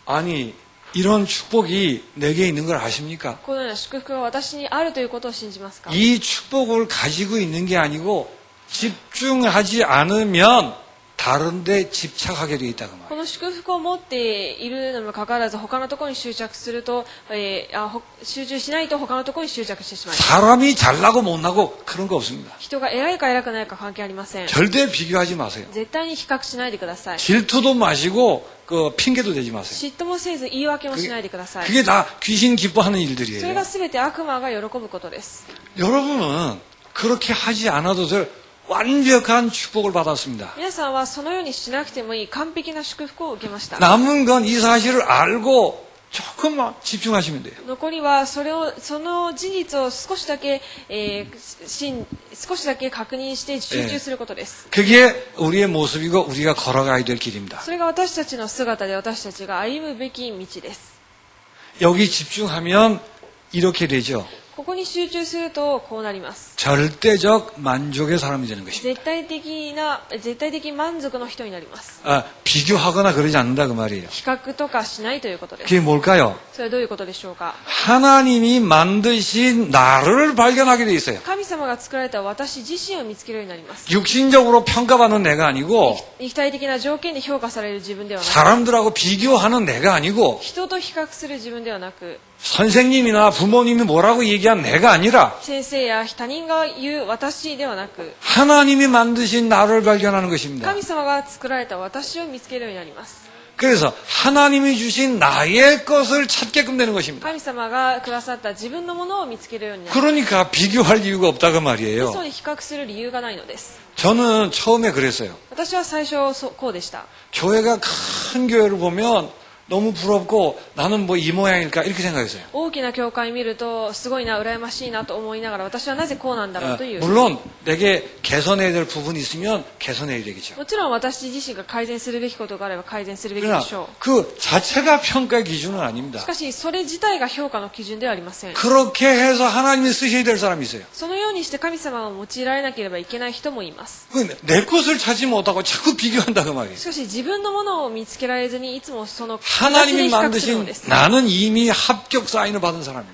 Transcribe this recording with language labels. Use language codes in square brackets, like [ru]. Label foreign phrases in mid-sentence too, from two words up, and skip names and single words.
[ko] 아니 이런 축복이 내게 있는 걸 아십니까? [ja] このような祝福が私にあるということを信じますか。 [ko] 이 축복을 가지고 있는 게 아니고 집중하지 않으면 다른 데 집착하게 되어 있다고 [ja] こ [ko] 말이에요. [ja] の祝福を持っているのにもかかわらず他のところに執着すると、集中しないと他のところに執着してしまいます。 [ko] 사람이 잘나고 못나고 그런 거 없습니다. [ja] 人が偉いか偉くないか関係ありません。 [ko] 절대 비교하지 마세요. [ja] 絶対に比較しないでください。 [ko] 질투도 마시고 그 핑계도 대지 마세요. [ja] 嫉妬もせず言い訳もしないでください。 [ko] 그게 다 귀신 기뻐하는 [ja] それ [ko] 일들이에요. [ja] が全て悪魔が喜ぶことです。 [ko] 여러분은 그렇게 하지 않아도 될 완벽한 축복을 받았습니다. [ja] 皆さんはそのようにしなくてもいい完璧な祝福を受けました。 [ko] 남은 건 이 사실을 알고 조금만 집중하시면 돼요. [ja] 残りはその事実を少しだけ確認して集中することです。 [ko] 그게 우리의 모습이고 우리가 걸어가야 될 길입니다. [ja] それが私たちの姿で私たちが歩むべき道です。 [ko] 여기 집중하면 이렇게 되죠. [ja] ここに集中するとこうなります。 [ko] 절대적 만족의 사람이 되는 것입니다. [ja] 絶対的満足の人になります。 [ko] 비교하거나 그러지 않는다 그 말이에요. [ja] 比較とかしないということです。 [ko] 그게 뭘까요? [ja] それはどういうことでしょうか。 [ko] 하나님이 만드신 나를 발견하게 돼 있어요. [ja] 神様が作られた私自身を見つけるようになります。 [ko] 육신적으로 평가받는 내가 아니고 [ja] 肉体的な条件で評価される自分ではなく、 [ko] 사람들하고 비교하는 내가 아니고 [ja] 人と比較する自分ではなく、 [ko] 선생님이나 부모님이 뭐라고 얘기한 내가 아니라 [ja] 先生や他人が言う私ではなく、 [ko] 하나님이 만드신 나를 발견하는 것입니다. [ja] 神様が作られた私を見つけるようになります。 [ko] 그래서 하나님이 주신 나의 것을 찾게끔 되는 것입니다. [ja] 神様がくださった自分のものを見つけるようになります。 [ko] 그러니까 비교할 이유가 없다고 말이에요. [ja] そうに比較する理由がないのです。 [ko] 저는 처음에 그랬어요. [ja] 私は最初こうでした。 [ko] 교회가 큰 교회를 보면 너무 부럽고 나는 뭐 이 모양일까 이렇게 생각했어요. [ja] 大きな教会見るとすごいな羨ましいなと思いながら私はなぜこうなんだろうという。 [ko] 물론 내게 개선해야 될 부분이 있으면 개선해야 되겠죠. [ja] もちろん私自身が改善するべきことがあれば改善するべきで [ko] 그러나 [ja] しょう。 [ko] 그 자체가 평가의 기준은 아닙니다. [ja] しかしそれ自体が評価の基準ではありません。 [ko] 그렇게 해서 하나님이 쓰셔야 될 사람이 있어요. [ja] そのようにして神様を用いられなければいけない人もいます。 [ko] 내 것을 찾지 못하고 자꾸 비교한다 그 말이에요. [ja] しかし自分のものを見つけられずにいつもその [ko] 하나님이 [ja] 比較するの [ko] 만드신 [ja] です。 [ko] 나는 이미 합격 사인을 받은 사람입니다.